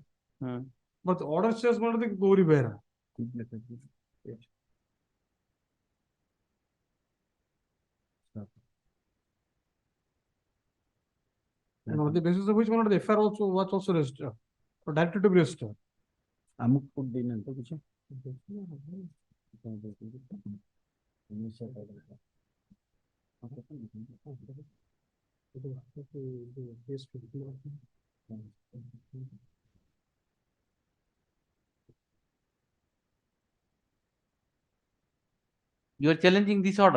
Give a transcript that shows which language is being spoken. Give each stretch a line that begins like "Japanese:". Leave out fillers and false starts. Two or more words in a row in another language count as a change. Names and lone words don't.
English: But the order says one of the Gauri Behra. And on the basis of which one of the FIR also was also registered. Or directed to be registered.
Odia: ଆମକୁ କୋड ଦେଇନାହାନ୍ତି ତ କିଛି?
English: You are challenging this order?